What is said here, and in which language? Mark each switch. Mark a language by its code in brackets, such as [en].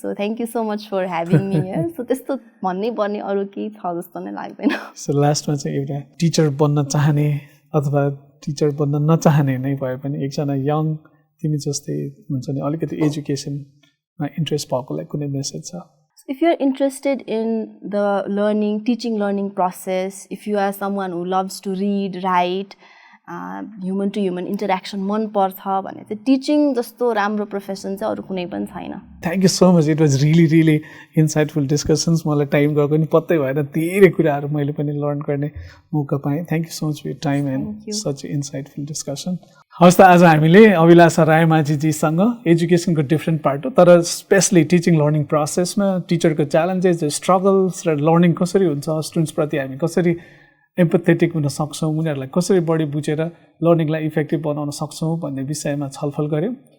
[en] So thank you so much for having me here. [ne] So त्यस्तो भन्नै पर्ने अरू केही छ जस्तो नै लाग्दैन. सो लास्टमा चाहिँ एउटा टिचर बन्न चाहने अथवा टिचर बन्न नचाहने नै भए पनि एकजना यङ तिमी जस्तै हुन्छ नि अलिकति एजुकेसनमा इन्ट्रेस्ट भएकोलाई कुनै मेसेज छ? [en] If you're interested in the teaching learning process, if you are someone who loves to read, write, human to human interaction [ne] मन पर्छ भने चाहिँ टिचिङ जस्तो राम्रो प्रोफेसन चाहिँ अरू कुनै पनि छैन. [en] Thank you so much. It was really insightful discussions. [ne] मलाई टाइम गएको नि पत्तै भएन. धेरै कुराहरू मैले पनि लर्न गर्ने मौका पाएँ. [en] Thank you so much for your time and such insightful discussion. [ne] हवस् त आज हामीले अभिलाषा रायमाझीजीसँग एजुकेसनको डिफ्रेन्ट पार्ट हो तर स्पेसली टिचिङ लर्निङ प्रोसेसमा टिचरको च्यालेन्जेस स्ट्रगल्स र लर्निङ कसरी हुन्छ स्टुडेन्ट्सप्रति हामी कसरी एम्पेथेटिक हुन सक्छौँ उनीहरूलाई कसरी बढी बुझेर लर्निङलाई इफेक्टिभ बनाउन सक्छौँ भन्ने विषयमा छलफल गऱ्यौँ.